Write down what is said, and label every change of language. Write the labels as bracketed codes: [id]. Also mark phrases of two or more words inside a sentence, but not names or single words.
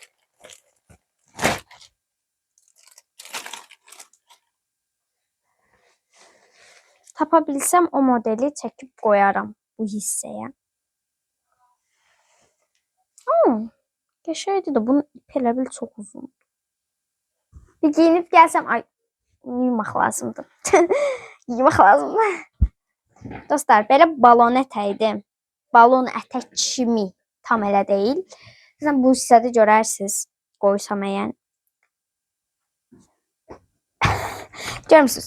[tr] Tapabilsem o modeli çekip koyarım bu hisseye. [az] Geçeydi de bunun ipi elə bil çox uzun. Bir giyinib gəlsəm, ay, yuymaq lazımdır. Yuymaq lazımdır. Dostlar, belə balon ətəkdir. Balon ətək kimi tam elə deyil. Sizin bu hissədə görərsiniz. Qoysam əyən. Görmürsünüz.